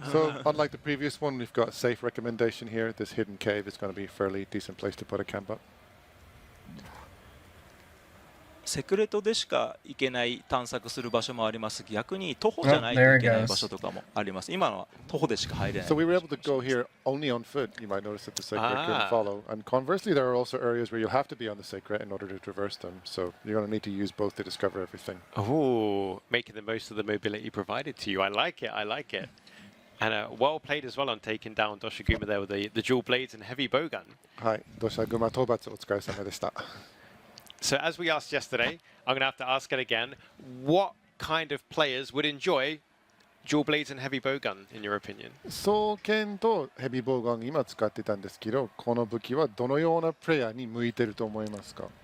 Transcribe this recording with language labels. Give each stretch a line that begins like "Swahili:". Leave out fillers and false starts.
English: So unlike the previous one, we've got a safe recommendation here. This hidden cave is going to be a fairly decent place to put a camp up.
Japanese: セクレトでしか行けない探索する場所もあります。逆に徒歩じゃないといけない場所とかもあります。今のは徒歩でしか入れない。
English: So we were able to go here only on foot. You might notice that the sacred couldn't follow. And conversely, there are also areas where you'll have to be on the sacred in order to traverse them. So you're going to need to use both to discover everything. Oh, making the most of the mobility provided to you. I like it. I like it. And well played as well on taking down Doshiguma there with the dual blades and heavy bowgun.
Japanese: はい、Doshiguma 討伐お疲れ様でした。
English: So as we asked yesterday, I'm going to have to ask it again. What kind of players would enjoy dual blades and heavy bowgun, in your opinion?
Japanese: 双剣とヘビーボウガン今使ってたんですけど、この武器はどのようなプレイヤーに向いてると思いますか？